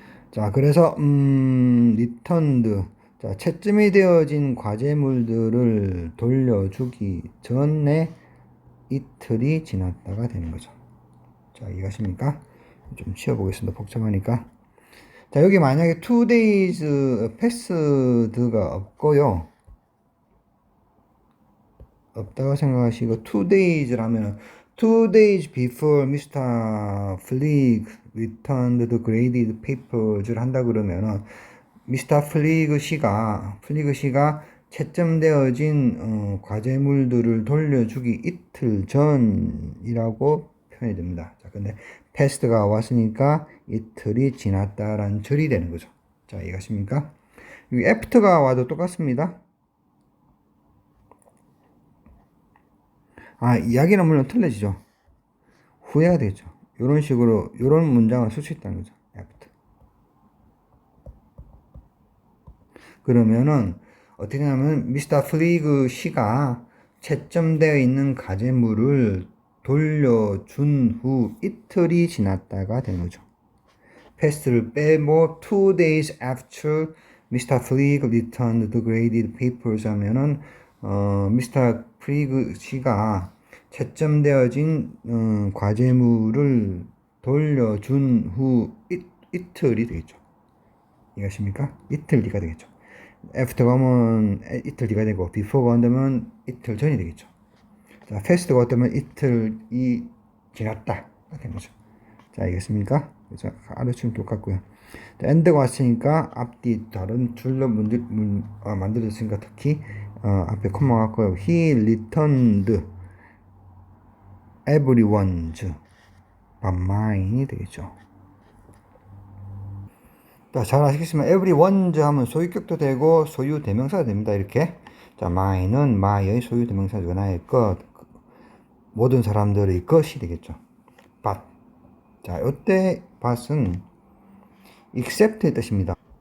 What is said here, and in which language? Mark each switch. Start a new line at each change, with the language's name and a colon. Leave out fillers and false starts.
Korean: 자, 그래서 returned. 자, 채점이 되어진 과제물들을 돌려주기 전에 이틀이 지났다가 되는 거죠. 자, 이해가십니까? 좀 치워보겠습니다. 복잡하니까. 자, 여기 만약에
English: 2 days passed
Korean: 가 없고요. 없다고 생각하시고
English: 2 days라면 2 days before Mr. Fleeg returned the graded papers를
Korean: 한다 그러면은
English: Mr.
Korean: Fleeg 씨가 채점되어진 과제물들을 돌려주기 이틀 전이라고 표현이 됩니다. 자, 근데 past가 왔으니까 이틀이 지났다라는 절이 되는 거죠. 자, 이해가십니까? 여기 after가 와도 똑같습니다. 이야기는 물론 틀려지죠. 후회가 되죠. 이런 식으로, 이런 문장을 쓸 수 있다는 거죠.
English: after.
Korean: 그러면은, 어떻게 하면, 미스터 플리그 씨가 채점되어 있는 과제물을 돌려준 후 이틀이 지났다가 되는 거죠.
English: past를
Korean: 빼고
English: 2 days after Mr. Fleeg returned the graded papers
Korean: 하면은 미스터 프리그 씨가 채점되어진 과제물을 돌려준 후 이틀이 되겠죠. 이해하십니까? 이틀 뒤가 되겠죠. after가 오면 이틀 뒤가 되고 before가 온다면 이틀 전이 되겠죠. 자, past가 왔다면 이틀이 지났다 되는 거죠. 자, 알겠습니까? 그래서 알아주면 똑같고요. 자, end가 왔으니까 앞뒤 다른 줄로 만들어졌으니까 특히 앞에 콤마 같고요.
English: He returned everyone's but mine이
Korean: 되겠죠. 자, 잘 아시겠지만 everyone's 하면 소유격도 되고 소유 대명사가 됩니다. 이렇게. 자, mine은 my의 소유 대명사죠. 나의 것, 모든 사람들의 것이 되겠죠. but. 자, 이때 but은 except의 뜻입니다.